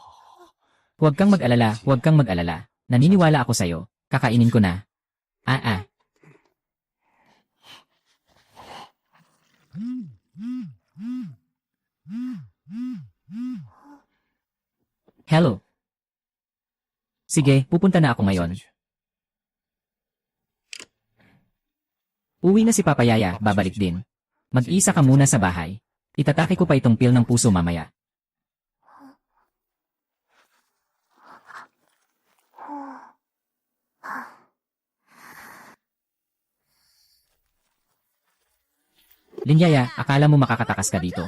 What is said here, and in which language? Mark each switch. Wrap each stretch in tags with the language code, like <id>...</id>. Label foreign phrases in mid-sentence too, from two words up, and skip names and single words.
<tl>Huwag kang mag-alala. Naniniwala ako sa'yo. Kakainin ko na. Hello. Sige, pupunta na ako</tl> <zh>我</zh> <tl>ngayon.</tl> <zh>现在去</zh> <tl>Uwi na si Papa Yaya, babalik din. Mag-isa ka muna sa bahay. Itatake ko pa itong pil ng puso mamaya. Linyaya, akala mo makakatakas ka dito.</tl>